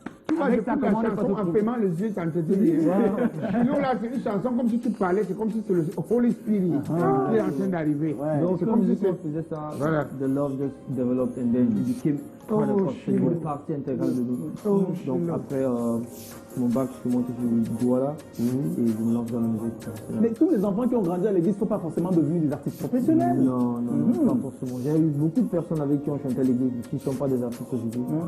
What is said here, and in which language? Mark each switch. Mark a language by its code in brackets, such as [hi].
[fr] Tu vois, j'écoute la chanson en fermant les yeux, ça te dit. Sinon, là, c'est une chanson comme si tu parlais, c'est comme si c'est le Holy Spirit qui est en train d'arriver. Donc, C'est comme comme si si on faisait ça, Voilà. [en] the love just developed and then it became part of us. [fr] C'est une partie intégrale de nous. Donc, après mon bac, je suis monté sur Douala et je me lance dans la musique. Mais tous les enfants qui ont grandi à l'église ne sont pas forcément devenus des artistes professionnels. Non, pas forcément. J'ai eu beaucoup de personnes avec qui ont chanté à l'église qui ne sont pas des artistes aujourd'hui.